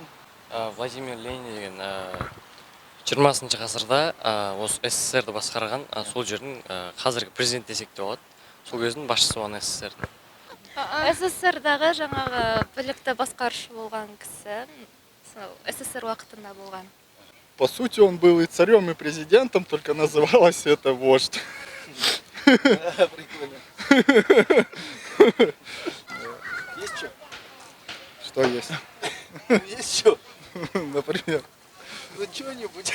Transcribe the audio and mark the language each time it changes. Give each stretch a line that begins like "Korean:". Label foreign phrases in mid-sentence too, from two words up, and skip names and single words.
Kazakh: Владимир Ленин деген 20 ғасырда осы СССРді басқарған сол жердің қазіргі президент десек те болады. Сол кездің басшысы болған СССРдің. СССР-дағы жаңағы білікті басқарушы болған кісі, СССР уақытында болған.
Russian: По сути, он был и царем, и президентом, только называлось это вождь. Прикольно. Есть что? Что есть? Есть что? Например. Ну что-нибудь.